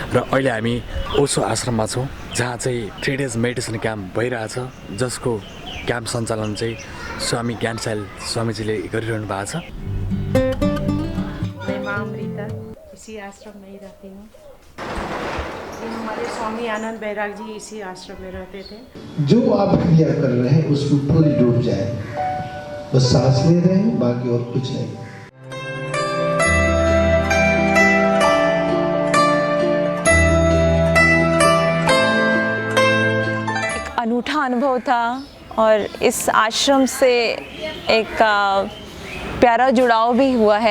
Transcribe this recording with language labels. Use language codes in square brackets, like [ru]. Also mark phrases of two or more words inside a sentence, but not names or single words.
[ne] अहिले हामी ओसो आश्रममा छौँ जहाँ चाहिँ 3 [en] days meditation camp [ne] भइरहेछ जसको क्याम्प सञ्चालन चाहिँ स्वामी ज्ञानसाल स्वामीजीले गरिरहनु भएको छ। [hi] मैं माँ अमृता इसी आश्रम में ही रहती हूँ। ये हमारे स्वामी आनंद बैराग जी इसी आश्रम में रहते थे। जो आप क्रिया कर रहे हैं उसमें पूरी डूब जाए, बस सांस ले रहे हैं, बाकी और कुछ नहीं। अनूठा अनुभव था और इस आश्रम से एक प्यारा जुड़ाव भी हुआ है।